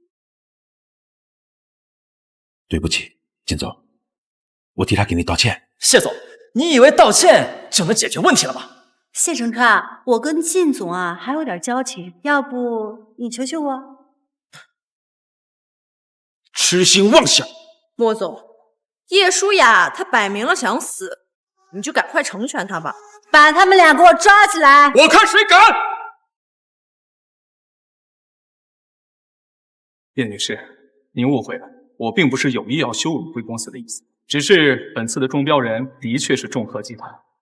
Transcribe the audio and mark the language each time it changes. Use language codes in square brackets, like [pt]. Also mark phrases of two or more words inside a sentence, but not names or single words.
[zh] 對不起，靳總，我替他給你道歉。謝總，你以為道歉就能解決問題了嗎？謝承川，我跟靳總啊還有點交情，要不你求求我？痴心妄想！莫總，葉舒雅她擺明了想死，你就趕快成全她吧。把他們倆給我抓起來！我看誰敢！葉女士，您誤會了，我並不是有意要羞辱貴公司的意思，只是本次的中標人的確是眾和集團。